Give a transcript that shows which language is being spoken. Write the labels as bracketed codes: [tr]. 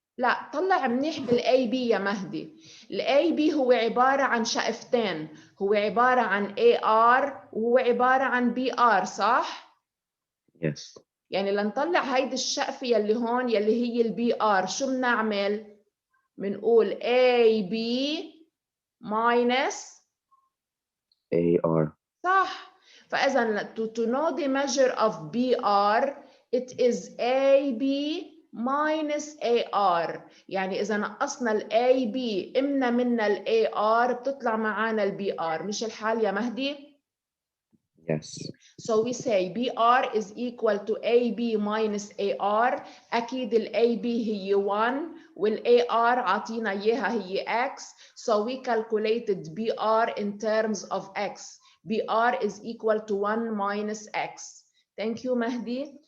[ar] لا، طلع منيح بال AB يا مهدي. ال AB هو عبارة عن شقفتين، هو عبارة عن AR وهو عبارة عن BR صح؟ [en] Yes. [ar] يعني لنطلع هيدي الشقفة يلي هون يلي هي ال BR شو بنعمل؟ بنقول AB minus [en] AR. [ar] صح. فإذا [en] to know the measure of BR it is AB minus AR. [ar] يعني إذا نقصنا ال AB إمنا منا ال AR بتطلع معانا ال BR. مش الحال يا مهدي؟ [en] Yes. So we say BR is equal to AB minus AR. [ar] أكيد ال AB هي 1 وال AR عطينا إياها هي X. [en] So we calculated BR in terms of X. BR is equal to 1 minus X. Thank you, Mahdi.